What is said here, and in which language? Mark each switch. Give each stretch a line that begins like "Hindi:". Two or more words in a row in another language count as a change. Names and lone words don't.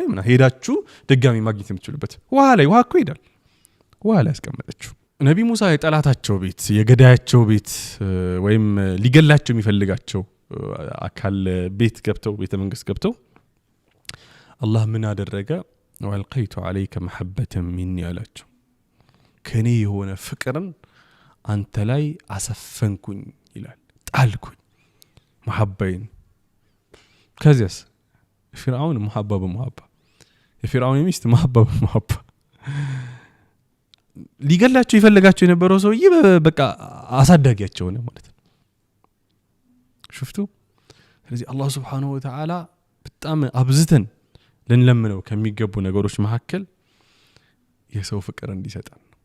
Amharic: ምና ሄዳችሁ ድጋሚ ማግኘት የምትችሉበት ውሃ እኮ ይሄዳል ውሃ ላይ አስቀምጣችሁ ነብይ ሙሳ የጠላታቸው ቤት የገዳያቸው ቤት ወይም ሊገላቸው የሚፈልጋቸው አካል ቤት ገብተው ቤተ መንግስት ገብተው አላህ ምን አደረገ
Arabic: وألقيت عليك محبة مني
Amharic: አላቸው ከኔ የሆነ ፍቅርን አንተ ላይ አሰፈንኩኝ ይላል ጣልኩኝ محبين ከዚያስ ፍርዓውን
Arabic: محبة بمحبة
Amharic: የፍርዓውን ሚስት
Arabic: محبة بمحبة
Amharic: ሊገላቸው ይፈልጋቸው የነበረው ሰውዬ በቃ አሳዳጊያቸው ነው ማለት ነው شفتوا ስለዚህ አላህ
Arabic: سبحانه وتعالى
Amharic: በጣም አብዝተን ልንለምነው ከሚገቡ ነገሮች መካከል የሰው ፍቅር እንዲሰጠን